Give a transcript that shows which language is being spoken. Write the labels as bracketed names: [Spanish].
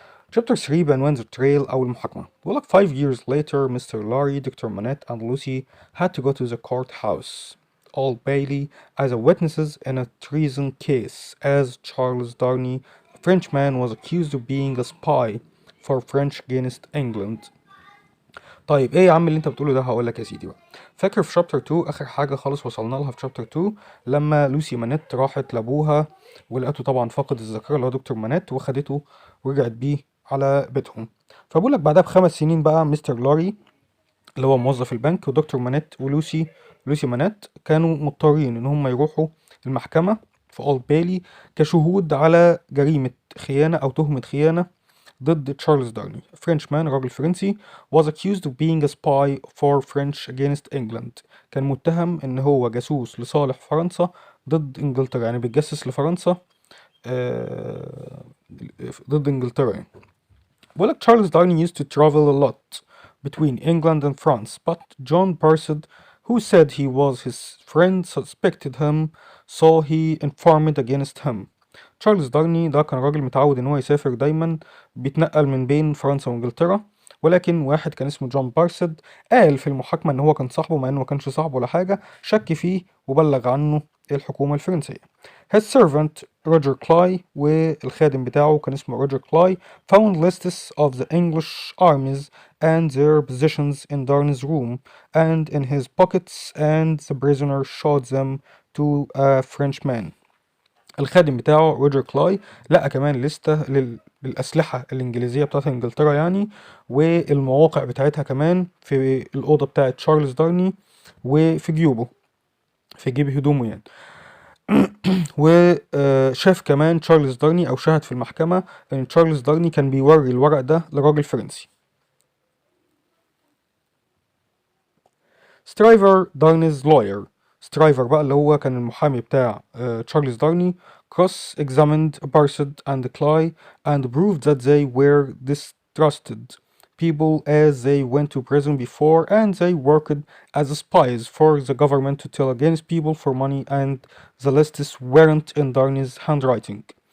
[Arabic] شابتر 3 بعنوان The Trail أو المحاكمة. بيقول لك [English] 5 years later Mr. Lorry, Dr. Manette and Lucy had to go to the courthouse Old Bailey as witnesses in a treason case as Charles Darnay, a Frenchman, was accused of being a spy for French against England. [Arabic] طيب ايه يا عم اللي انت بتقوله ده؟ هقول لك يا سيدي بقى. فاكر في شابتر 2 اخر حاجه خالص وصلنا لها في شابتر 2 لما لوسي مانيت راحت لابوها ولقته طبعا فاقد الذاكره اللي هو دكتور مانيت وخدته ورجعت بيه على بيتهم. فبقول لك بعدها ب5 سنين بقى مستر لوري اللي هو موظف البنك ودكتور مانيت لوسي مانيت كانوا مضطرين ان هم يروحوا المحكمه في اولد بايلي كشهود على جريمه خيانه او تهمه خيانه ضد تشارلز دارني. فرنشمان، راجل فرنسي [English] was accused of being a spy for French against England. [Arabic] كان متهم ان هو جاسوس لصالح فرنسا ضد انجلترا، يعني بيتجسس لفرنسا آه، ضد انجلترا يعني. بقول لك [English] Charles Darnay used to travel a lot between England and France, but John Barsad, who said he was his friend, suspected him, so he informed against him. [Arabic] تشارلز دارني ده كان راجل متعود ان هو يسافر دايما، بيتنقل من بين فرنسا وانجلترا، ولكن واحد كان اسمه جون بارسد قال في المحاكمة ان هو كان صاحبه مع انه ما كانش صاحبه ولا حاجة، شك فيه وبلغ عنه الحكومة الفرنسية. [English] His servant [Arabic] روجر كلاي والخادم بتاعه كان اسمه روجر كلاي [English] found lists of the English armies and their positions in Darnay's room and in his pockets, and the prisoner showed them to a Frenchman. [Arabic] الخادم بتاعه روجر كلاي لقى كمان لستة للأسلحة الإنجليزية بتاعت إنجلترا يعني، والمواقع بتاعتها كمان في الأوضة بتاعت تشارلز دارني وفي جيوبه، في جيب هدومه يعني. وشاف كمان تشارلز دارني أو شاهد في المحكمة إن تشارلز دارني كان بيوري الورق ده لراجل فرنسي. سترايفر دارنيز lawyer. سترايفر بقى اللي هو كان المحامي بتاع تشارلز دارني [English] cross examined Barsad and Clay and proved that they were distrusted people as they went to prison before and they worked as spies for the government to tell against people for money and the lists weren't in Darney's handwriting.